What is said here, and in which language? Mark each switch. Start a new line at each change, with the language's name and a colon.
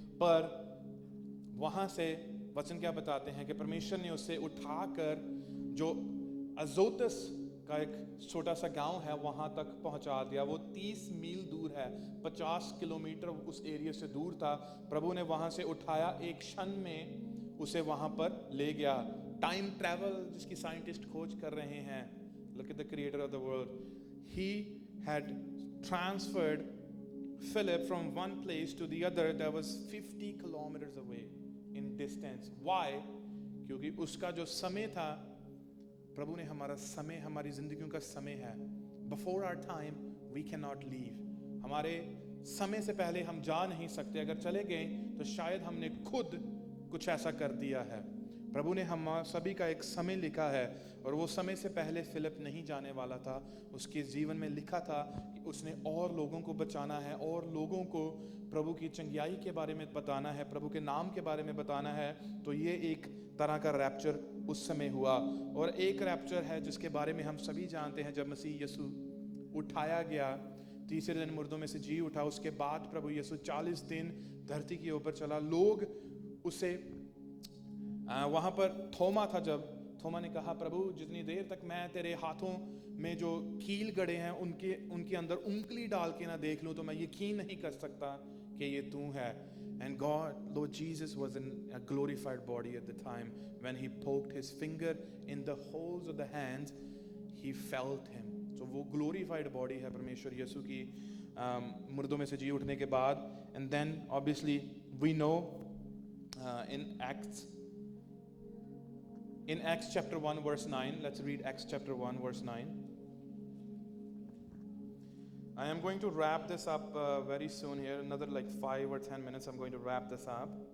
Hindi: पर वहां से वचन क्या बताते हैं कि परमेश्वर ने उसे उठाकर जो अजोतस का एक छोटा सा गांव है वहां तक पहुंचा दिया। वो 30 मील दूर है, 50 किलोमीटर उस एरिया से दूर था। प्रभु ने वहां से उठाया, एक क्षण में उसे वहां पर ले गया। टाइम ट्रैवल जिसकी साइंटिस्ट खोज कर रहे हैं,
English: look at the creator of the world. He had transferred Philip from one place to the other that was 50 kilometers away in distance. Why?
Hindi: क्योंकि उसका जो समय था, प्रभु ने हमारा समय, हमारी जिंदगियों का समय है,
English: before our time we cannot leave.
Hindi: हमारे समय से पहले हम जा नहीं सकते। अगर चले गए तो शायद हमने खुद कुछ ऐसा कर दिया है। प्रभु ने हम सभी का एक समय लिखा है, और वो समय से पहले फिलिप नहीं जाने वाला था। उसके जीवन में लिखा था कि उसने और लोगों को बचाना है, और लोगों को प्रभु की चंगियाई के बारे में बताना है, प्रभु के नाम के बारे में बताना है। तो ये एक तरह का रैप्चर उस समय हुआ। और एक रैप्चर है जिसके बारे में हम सभी जानते हैं, जब मसीह यीशु उठाया गया, तीसरे दिन मुर्दों में से जी उठा। उसके बाद प्रभु यीशु 40 दिन धरती के ऊपर चला। लोग उसे वहां पर थोमा था, जब थोमा ने कहा, प्रभु जितनी देर तक मैं तेरे हाथों में जो कील गड़े हैं उनके अंदर उंगली डाल के ना देख लूं तो मैं यकीन नहीं कर सकता कि ये तू है।
English: And God, Lord Jesus was in a glorified body at the time. When he poked his finger in the holes of the hands, he felt him.
Hindi: So वो glorified body है परमेश्वर यीशु की मुर्दों में से जी उठने के बाद।
English: And then obviously we know in Acts chapter 1 verse 9, let's read Acts chapter 1 verse 9. I am going to wrap this up very soon here, another like 5 or 10 minutes I'm going to wrap this up.